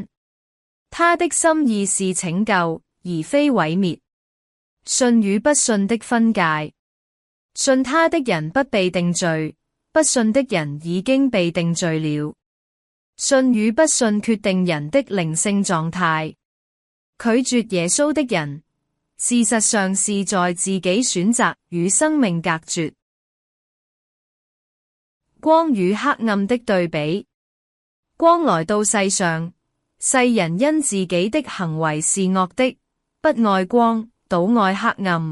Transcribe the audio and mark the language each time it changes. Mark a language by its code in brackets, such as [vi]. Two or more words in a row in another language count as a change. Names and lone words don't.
[zh] 他的心意是拯救，而非毀滅。信與不信的分界，信他的人不被定罪，不信的人已經被定罪了。信與不信決定人的靈性狀態。拒絕耶穌的人，事實上是在自己選擇與生命隔絕。光與黑暗的對比，光來到世上，世人因自己的行為是惡的，不愛光，倒愛黑暗。